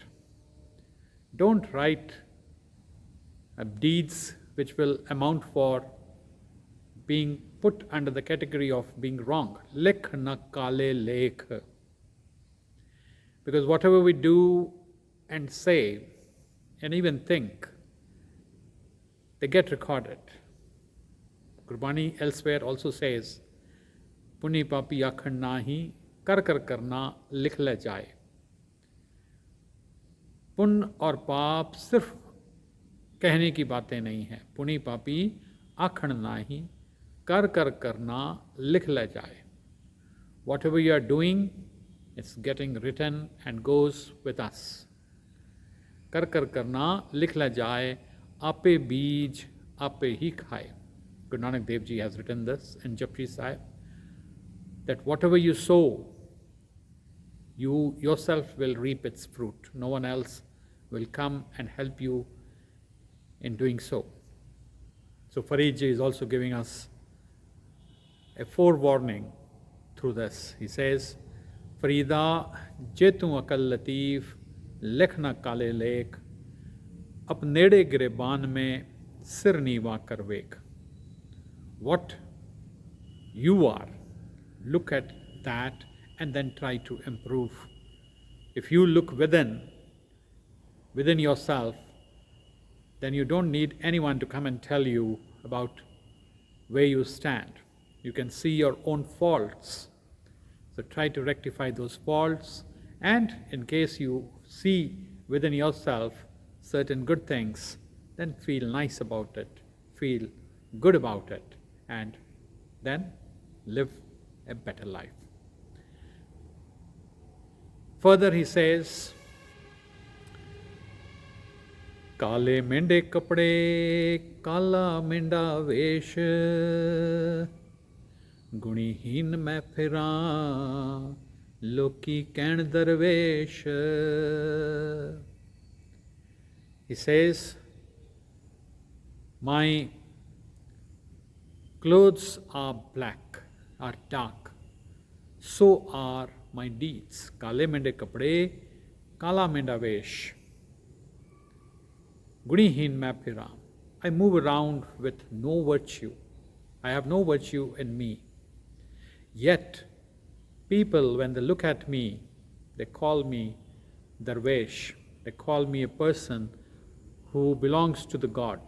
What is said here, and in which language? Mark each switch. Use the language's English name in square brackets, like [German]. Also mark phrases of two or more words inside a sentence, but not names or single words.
[English] Don't write deeds which will amount for being put under the category of being wrong. [Punjabi] ਲੇਖ ਨ ਕਾਲੇ ਲੇਖ. [English] Because whatever we do and say and even think, they get recorded. Gurbani elsewhere also says, [Punjabi] ਪੁੰਨੀ ਪਾਪੀ ਆਖਣ ਨਾਹੀ, ਕਰ ਕਰਨਾ ਲਿਖ ਲੈ ਜਾਏ. [Hindi] पुण्य और पाप सिर्फ कहने की बातें नहीं हैं. [Punjabi] ਪੁੰਨ ਪਾਪੀ ਆਖਣ ਨਾਹੀ, ਕਰ ਕਰਨਾ ਲਿਖ ਲੈ ਜਾਏ. [English] Whatever you are doing, it's getting written and goes with us. [Punjabi] ਕਰ ਕਰਨਾ ਲਿਖ ਲੈ ਜਾਏ, ਆਪੇ ਬੀਜ ਆਪੇ ਹੀ ਖਾਏ. [English] Guru Nanak Dev Ji has written this in Japji Sahib, that whatever you sow, you yourself will reap its fruit. No one else will come and help you in doing so. So Fareed ji is also giving us a forewarning through this. He says, [Punjabi] ਫਰੀਦਾ ਜੇਤੂ ਅਕਲ ਲਤੀਫ ਲਿਖਣਾ ਕਾਲੇ ਲੇਖ ਆਪ ਨੇੜੇ ਗਿਰੇਬਾਨ ਮੇਂ ਸਿਰ ਨਿਵਾ ਕਰ ਵੇਖ. [English] What you are, look at that and then try to improve. If you look within yourself, then you don't need anyone to come and tell you about where you stand. You can see your own faults. So try to rectify those faults, and in case you see within yourself certain good things, then feel nice about it, feel good about it, and then live a better life. Further he says, [Punjabi] ਕਾਲੇ ਮੇਂਢੇ ਕਪੜੇ ਕਾਲਾ ਮੇਂਢਾ ਵੇਸ ਗੁਣੀਹੀਨ ਮੈਂ ਫਿਰਾਂ ਲੋਕੀ ਕਹਣ ਦਰਵੇਸ਼. [English] He says, my clothes are black, are dark, so are my deeds. [Punjabi] ਕਾਲੇ ਮੇਂਢੇ ਕਪੜੇ ਕਾਲਾ ਮੇਂਢਾ ਵੇਸ ਗੁਣੀਹੀਨ ਮੈਂ ਫਿਰਾਂ. [English] I move around with no virtue. I have no virtue in me. Yet, people, when they look at me, they call me Darvesh. They call me a person who belongs to the God.